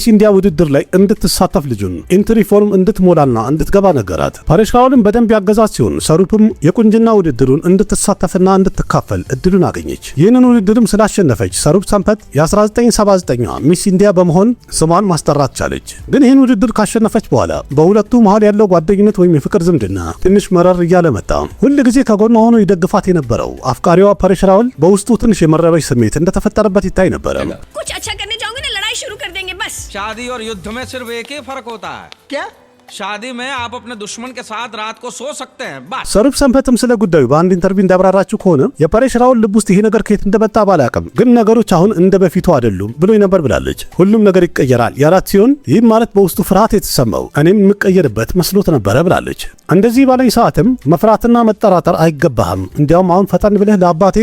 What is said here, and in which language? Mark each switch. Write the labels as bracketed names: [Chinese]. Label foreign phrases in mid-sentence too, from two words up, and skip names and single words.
[Amharic] ኢንዲያ ውድድር ላይ እንድትሳተፍ ልጁን [English] entry form [Amharic] እንድትሞላና እንድትገባ ነገራት። ፐሬሽ ራውልም በደንብ ያገዛት ሲሆን ሰሩፕም የቁንጅና ውድድሩን እንድትሳተፍና እንድትካፈል እድሉን አገኘች። ይህንን ውድድርም ስላሸነፈች ሰሩፕ ሰንበት የ1979 ሚስ ኢንዲያ በመሆን ስሟን ማስጠራት ቻለች። ግን ይህን ውድድር ካሸነፈች በኋላ በሁለቱ መሃል ያለው ጓደኝነት ወይም የፍቅር ዝምድና ትንሽ መረር እያለ መጣ። ሁል ጊዜ ከጎኗ ሆኖ ይደግፋት የነበረው አፍቃሪዋ ፐሬሽ ራውል በውስጡ ትንሽ የመረበሽ ስሜት እንደተፈጠረበት ይታይ ነበር። [Hindi] कुछ अच्छा करने जाओगे ना लड़ाई शुरू कर देंगे बस। शादी और युद्ध में सिर्फ एक ही फर्क होता है क्या शादी में आप अपने दुश्मन के साथ रात को सो सकते हैं बस [Amharic] ሰሩፕ ሰንበትም ስለ ጉዳዩ በአንድ ኢንተርቪው እንዳብራራችሁ ከሆነ የፓሬሽ ራውል ልብ ውስጥ ይሄ ነገር ከየት እንደመጣ ባላቅም ግን ነገሮች አሁን እንደ በፊቱ አይደሉም ብሎ ነበር ብላለች። ሁሉም ነገር ይቀየራል ያላት ሲሆን ይህም ማለት በውስጡ ፍርሃት የተሰማው እኔም የምቀየርበት መስሎት ነበረ ብላለች። እንደዚህ ባለኝ ሰዓትም መፍራትና መጠራጠር አይገባህም፣ እንዲያውም አሁን ፈጠን ብለህ ለአባቴ